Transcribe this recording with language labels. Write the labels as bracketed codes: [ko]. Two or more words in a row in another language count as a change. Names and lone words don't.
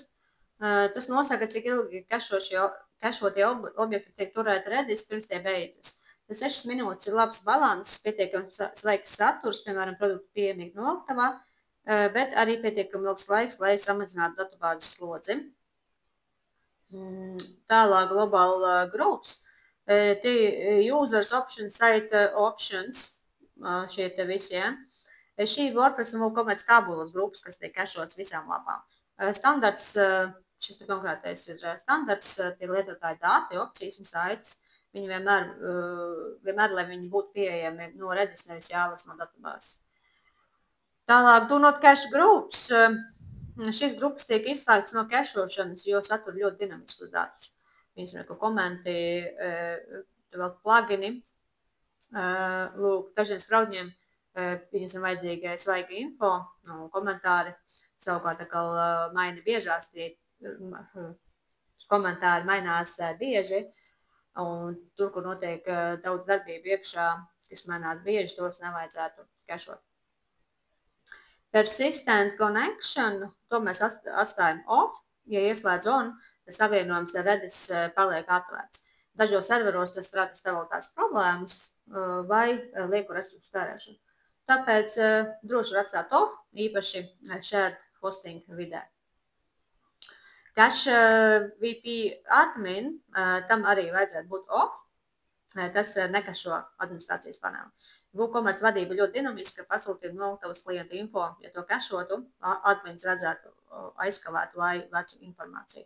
[lv] Tas nosaka, cik ilgi kešotie objekti tiek turēti Redis, pirms tie beidzas. Tas 6 minūtes ir labs balanss, pietiekami svaigs saturs, piemēram, produktu pieejamību noktavā, bet arī pietiekami ilgs laiks, lai samazinātu datubāzes slodzi. [en] Tālāk global groups. Users options, site options, [lv] šie te visi, ja. Šī WordPress un WooCommerce tabulas grupas, kas tiek kešots visām lapām. Standarts, šis konkrētais ir standarts, tie lietotāji dati, opcijas un saites. Viņi vienmēr, lai viņi būtu pieejami no Redis, nevis jālas no datubāzes. Tālāk, [en] do not cache groups. [lv] Šīs grupas tiek izslēgtas no kešošanas, jo satur ļoti dinamiskus datus. Viņas komenti, vēl plugini, dažiem spraudņiem viņas ir vajadzīga svaiga info, komentāri, savukārt maina biežās, tie komentāri mainās bieži, un tur, kur notiek daudz darbību iekšā, kas mainās bieži, tos nevajadzētu kešot. [en] Persistent connection, [lv] to mēs atstājam off, ja ieslēdz on, savienojums ar Redis paliek atvērts. Dažos serveros tas rada stabilitātes problēmas vai lieku resursu tērēšanu. Tāpēc droši var atstāt off, īpaši [en] shared hosting [lv] vidē. [en] Cache VP admin, [lv] tam arī vajadzētu būt off. Tas nekešo administrācijas paneli. WooCommerce vadība ļoti dinamiska, pasūtīt noktavas klienta info, ja to kešotu, admins redzētu aizkavētu vai vecu informāciju.